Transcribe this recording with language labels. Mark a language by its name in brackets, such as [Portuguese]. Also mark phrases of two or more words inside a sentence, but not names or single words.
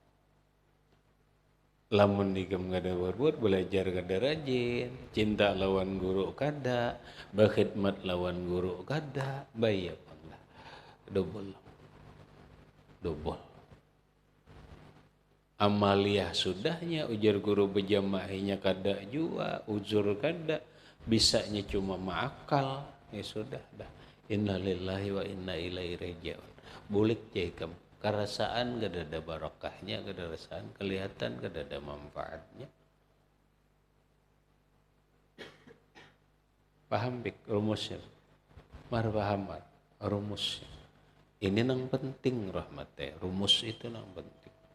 [Banjar] Lamun ikam kada berbuat, belajar kada rajin, cinta lawan guru kada, berkhidmat lawan guru kada, bayar panglah. Double. Amaliyah sudahnya, ujar guru berjamaahnya kada jua, uzur kada, bisanya cuma ma'akal, ya sudah dah. [Arabic] Inna lillahi wa inna ilaihi raji'un. [Banjar] Bulik jahikam. Kerasaan gak ada barakahnya, gak ada rasaan, kelihatan gak ada manfaatnya. Paham bik rumusnya? Mar paham mar rumusnya. Ini nang penting rahmatnya, rumus itu nang penting.